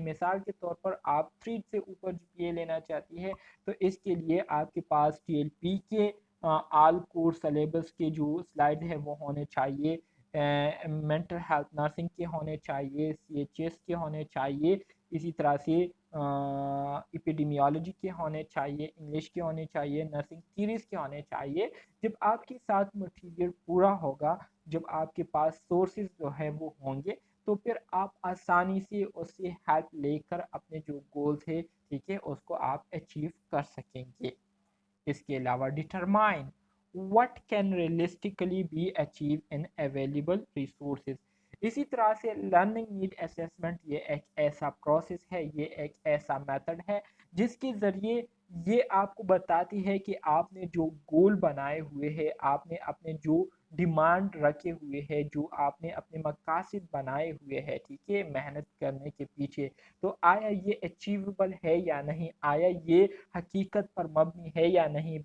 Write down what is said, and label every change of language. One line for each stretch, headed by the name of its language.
Urdu: مثال کے طور پر آپ 3 سے اوپر جی پی اے لینا چاہتی ہے تو اس کے لیے آپ کے پاس ٹی ایل پی کے آل کورس سلیبس کے جو سلائڈ ہے وہ ہونے چاہیے, مینٹل ہیلتھ نرسنگ کے ہونے چاہیے, سی ایچ ایس کے ہونے چاہیے, اسی طرح سے ایپیڈیمیالوجی کے ہونے چاہیے, انگلش کے ہونے چاہیے, نرسنگ تھیریز کے ہونے چاہیے. جب آپ کے ساتھ مٹیریل پورا ہوگا, جب آپ کے پاس سورسز جو ہے وہ ہوں گے, تو پھر آپ آسانی سے اس سے ہیلپ لے کر اپنے جو گولز ہے, ٹھیک ہے, اس کو آپ اچیو کر سکیں گے. اس کے علاوہ determine
English: what can realistically be achieved in available resources.
Urdu: اسی طرح سے لرننگ نیڈ اسیسمنٹ یہ ایک ایسا پروسیس ہے, یہ ایک ایسا میتھڈ ہے جس کے ذریعے یہ آپ کو بتاتی ہے کہ آپ نے جو گول بنائے ہوئے ہیں, آپ نے اپنے جو ڈیمانڈ رکھے ہوئے ہیں, جو آپ نے اپنے مقاصد بنائے ہوئے ہیں, ٹھیک ہے, محنت کرنے کے پیچھے, تو آیا یہ اچیویبل ہے یا نہیں, آیا یہ حقیقت پر مبنی ہے یا نہیں.